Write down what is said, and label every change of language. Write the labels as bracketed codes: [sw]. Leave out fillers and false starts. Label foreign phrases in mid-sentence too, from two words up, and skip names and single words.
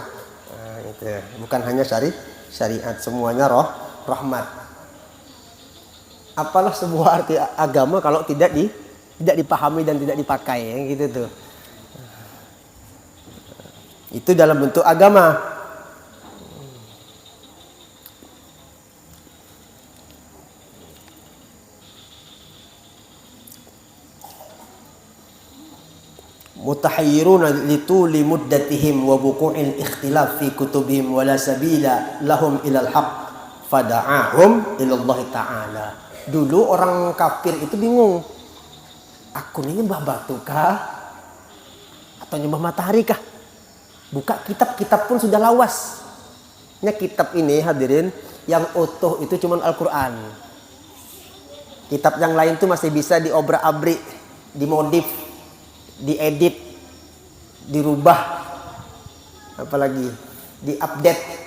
[id] Itu bukan hanya syariat, semuanya rahmat. Apalah sebuah arti agama kalau tidak dipahami dan tidak dipakai, gitu tuh. Itu dalam bentuk agama. [ar] متحيرون لطول مدتهم ووقوع الاختلاف في كتبهم ولا سبيل لهم إلى الحق فدعاهم إلى الله تعالى. [id] Dulu orang kafir itu bingung, aku ini nyembah batu kah atau nyembah matahari kah? Buka kitab-kitab pun sudah lawas. Kitab ini hadirin yang utuh itu cuma Al-Quran. Kitab yang lain itu masih bisa diobrak-abrik, dimodif, diedit, dirubah, apalagi diupdate.